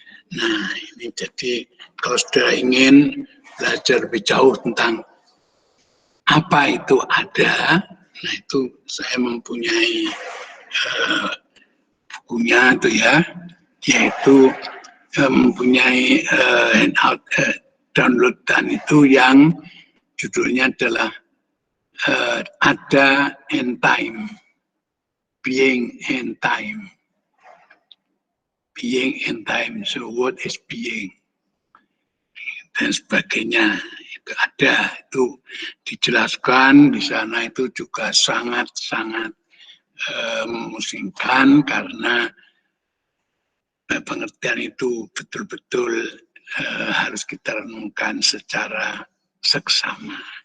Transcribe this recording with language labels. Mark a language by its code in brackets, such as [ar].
[id] Nah, ini jadi kalau sudah ingin belajar lebih jauh tentang apa itu ada, nah itu saya mempunyai bukunya itu, ya, yaitu mempunyai handout downloadan itu yang judulnya adalah Ada and Time, Being and Time. [en] Being and Time. So what is being? [id] dan sebagainya. Itu ada, itu dijelaskan di sana, itu juga sangat-sangat memusingkan karena pengertian itu betul-betul harus kita renungkan secara seksama.